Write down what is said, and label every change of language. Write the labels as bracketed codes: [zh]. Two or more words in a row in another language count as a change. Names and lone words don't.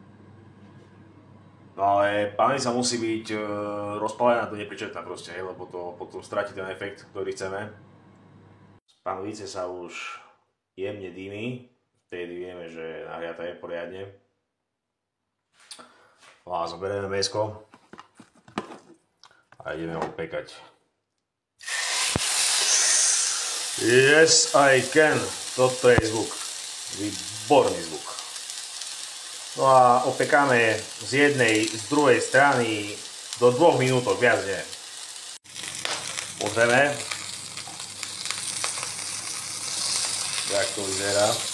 [sk] No ale panvica musí byť rozpálená do nepričetná proste, lebo to potom stratí ten efekt, ktorý chceme. Z panvice sa už jemne dými, vtedy vieme, že nahriata je poriadne. No a zoberieme mäsko a ideme ho pekať. [en] Yes, I can. [sk] Toto je zvuk. Výborný zvuk. No a opekáme z jednej, z druhej strany do 2 minútok, viac nie. Pozrieme. Jak to vyzerá.